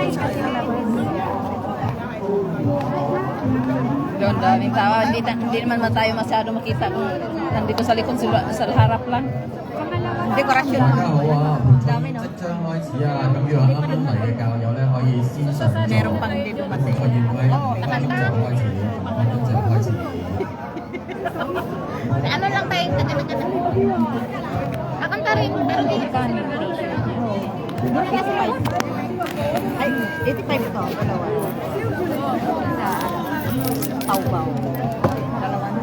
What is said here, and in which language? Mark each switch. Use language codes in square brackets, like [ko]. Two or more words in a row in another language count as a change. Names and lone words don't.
[en] Very bright kasi. [tl] Yun, daming tao. Hindi naman tayo masyado makita kung nandito sa likod sa harap lang. Dekorasyon. [yue] 大家好啊，從即將開始啊，咁如果啱啱嚟嘅教友咧，可以先上座。 [tl] Meron pang dito 個 kasi. [yue] 宴會5分鐘就開始，5分鐘就開始。 [tl] Ano lang tayo, taga-taga. Kakanta rin, pero di kanin. Ay, 85 ito. Dalawa. Pau-pau. Dalawa na.